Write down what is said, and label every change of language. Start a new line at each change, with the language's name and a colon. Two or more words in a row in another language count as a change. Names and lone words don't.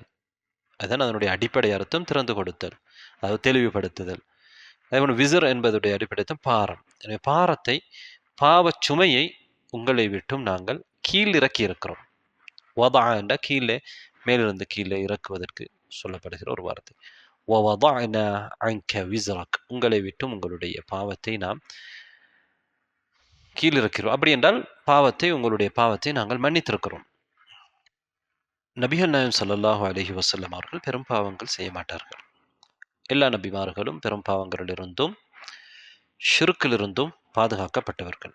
Tamil: அதுதான் அதனுடைய அடிப்படை அர்த்தம், திறந்து கொடுத்தல், அதாவது தெளிவுபடுத்துதல். அதேபோல் விஸ்ர் என்பதுடைய அடிப்படை அர்த்தம் பாரம். எனவே பாரத்தை, பாவ சுமையை உங்களை விட்டும் நாங்கள் கீழ் இறக்கி இருக்கிறோம். வதா என்ற கீழே, மேலிருந்து கீழே இறக்குவதற்கு சொல்லப்படுகிற ஒரு வார்த்தை.
Arabic: وَوَضَعْنَا عَنْكَ وِزْرَكَ,
Tamil: உங்களை விட்டும் உங்களுடைய பாவத்தை நாம் கீழிறக்கிறோம். அப்படி என்றால் பாவத்தை, உங்களுடைய பாவத்தை நாங்கள் மன்னித்திருக்கிறோம். நபிகள் நாயகம்
Arabic: صلى الله عليه وسلم
Tamil: அவர்கள் பெரும் பாவங்கள் செய்ய மாட்டார்கள். எல்லா நபிமார்களும் பெரும் பாவங்களிலிருந்தும் ஷிர்க்கிலிருந்தும் பாதுகாக்கப்பட்டவர்கள்.